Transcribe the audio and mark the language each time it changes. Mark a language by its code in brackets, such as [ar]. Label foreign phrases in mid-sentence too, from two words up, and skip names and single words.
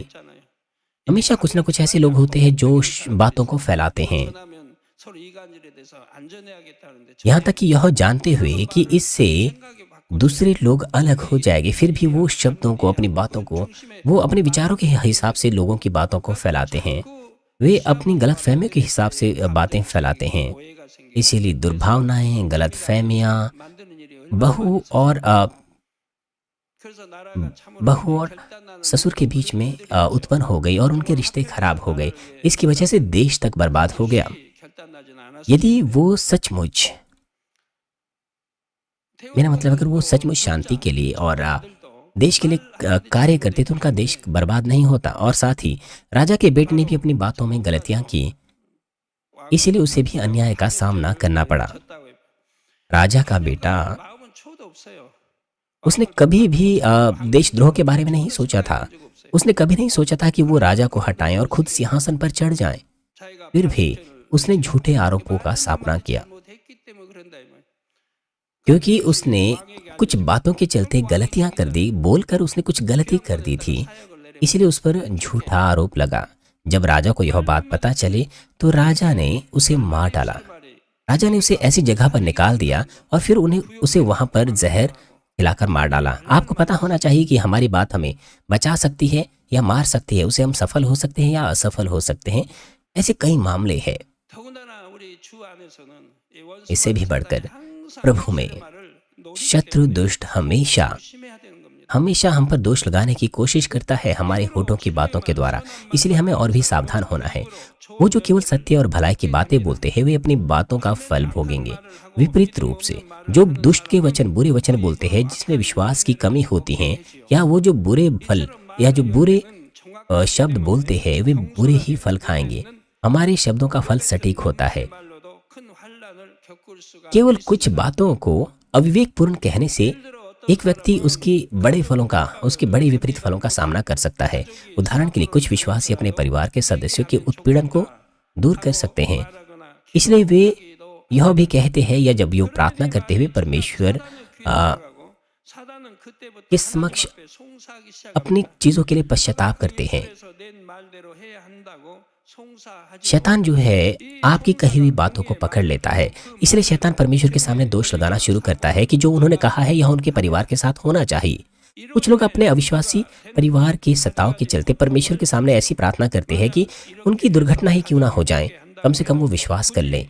[hi] हमेशा कुछ न कुछ ऐसे लोग होते हैं जो बातों को फैलाते हैं, यहाँ तक कि यह जानते हुए कि इससे दूसरे लोग अलग हो जाएंगे, फिर भी वो शब्दों को, अपनी बातों को, वो अपने विचारों के हिसाब से लोगों की बातों को फैलाते हैं। वे अपनी गलतफहमियों के हिसाब से बातें फैलाते हैं। [ko] 오해가 생기고 [hi] इसीलिए दुर्भावनाएं, गलतफहमियां [ko] 만드는 일이 얼마나 [hi] बहू [ko] 많이 [hi] और [ko] 있습니까? 그래서 나라가 참으로 [hi] बहू और [ko] 결단나는 [hi] ससुर के बीच में उत्पन्न हो गई और उनके रिश्ते खराब हो गए। इसकी वजह से देश तक बर्बाद हो गया। [ko] 결단나지는 [hi] यदि [ko] 않았습니다. [hi] वो सचमुच, मेरा मतलब अगर वो सचमुच शांति के लिए और देश के लिए कार्य करते तो उनका देश बर्बाद नहीं होता। और साथ ही राजा के बेटे ने भी अपनी बातों में गलतियां की, इसीलिए उसे भी अन्याय का सामना करना पड़ा। राजा का बेटा, [ko] 마음은 초도 없어요. [hi] उसने कभी भी देशद्रोह के बारे में नहीं सोचा था। उसने कभी नहीं सोचा था कि वो राजा को हटाएं और खुद सिंहासन पर चढ़ जाएं। [ko] 자기가 [hi] फिर भी उसने झूठे आरोपों का सामना किया, [ko] 잘못했기 때문에 그런다 이 말이에요. [hi] क्योंकि उसने कुछ बातों के चलते गलतियां कर दी, बोलकर उसने कुछ गलती कर दी थी, इसलिए उस पर झूठा आरोप लगा। जब राजा को यह बात पता चली तो राजा ने उसे मार डाला। राजा ने उसे ऐसी जगह पर निकाल दिया और फिर उसे वहां पर जहर खिलाकर मार डाला। आपको पता होना चाहिए कि हमारी बात हमें बचा सकती है या मार सकती है, उसे हम सफल हो सकते हैं या असफल हो सकते हैं। ऐसे कई मामले हैं। [ko] 더군다나 우리 주 안에서는 이 원수 [hi] इससे भी बढ़कर [ko] 항상 [hi] प्रभु में [ko] 말을 노리게 [hi] शत्रु दुष्ट हमेशा [ko] 조심해야 되는 겁니다. [hi] हमेशा हम पर दोष लगाने की कोशिश करता है हमारे होठों की बातों के द्वारा। इसलिए हमें और भी सावधान होना है। वो जो केवल सत्य और भलाई की बातें बोलते हैं वे अपनी बातों का फल भोगेंगे। विपरीत रूप से जो दुष्ट के वचन, बुरे वचन बोलते हैं जिसमें विश्वास की कमी होती है, या वो जो बुरे फल या जो बुरे शब्द बोलते हैं वे बुरे ही फल खाएंगे। हमारे शब्दों का फल सटीक होता है। [ko] 말로도 큰 환란을 겪을 수가 [hi] केवल कुछ बातों को अविवेकपूर्ण कहने से एक व्यक्ति उसके बड़े विपरीत फलों का सामना कर सकता है। उदाहरण के लिए कुछ विश्वासी अपने परिवार के सदस्यों के उत्पीड़न को दूर कर सकते हैं। इसलिए वे यह भी कहते हैं या जब वो प्रार्थना करते हुए परमेश्वर [ko] 사단은 그때부터 [hi] के समक्ष [ko] 하나님 앞에 송사하기 시작합니다. [hi] अपनी चीजों के लिए पश्चाताप करते हैं। [ko] 그래서 내 말대로 해야 한다고 송사하지 [hi] शैतान जो है आपकी कही हुई बातों को पकड़ लेता है। इसलिए शैतान परमेश्वर के सामने दोष लगाना शुरू करता है कि जो उन्होंने कहा है यह उनके परिवार के साथ होना चाहिए। कुछ लोग अपने अविश्वासी परिवार के सताव के चलते परमेश्वर के सामने ऐसी प्रार्थना करते हैं कि उनकी दुर्घटना ही क्यों ना हो जाए, कम से कम वो विश्वास कर लें।